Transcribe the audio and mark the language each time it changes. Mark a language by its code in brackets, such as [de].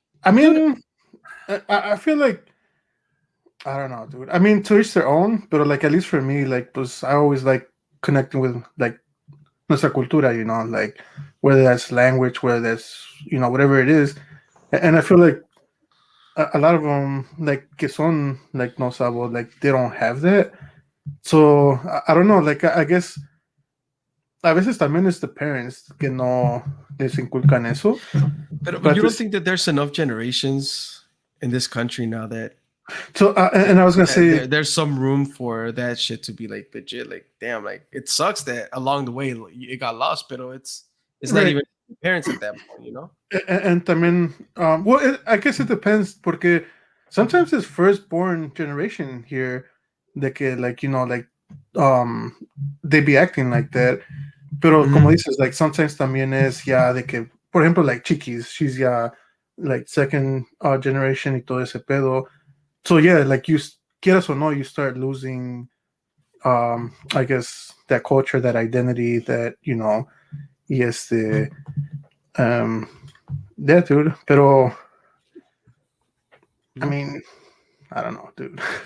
[en] I mean, I feel like, I don't know, dude. I mean, to each their own, but like, at least for me, like, pues, I always like connecting with like [es] nuestra cultura, [en] like, whether that's language, whether that's, whatever it is. And I feel like a lot of them, like, que son like no sabo, like, they don't have that. So I don't know, like, I guess [es] a veces también es [en] the parents [es] que no les inculcan eso. [en] But you don't think that there's enough generations in this country now that? So and I was gonna say there's some room for that shit to be like legit. Like, damn, like, it sucks that along the way it got lost, but it's not even parents at that point, And también, well, I guess it depends, porque sometimes it's firstborn generation here, de que, like, like, they be acting like that, [es] Pero como dices, [en] like sometimes [es] también es ya de que, por ejemplo, like Chiquis, she's ya [en] like second generation [es] y todo ese pedo. [en] So yeah, like you [es] quieras o no, [en] you start losing, I guess that culture, that identity, that y yeah, dude. Pero I mean, I don't know, dude.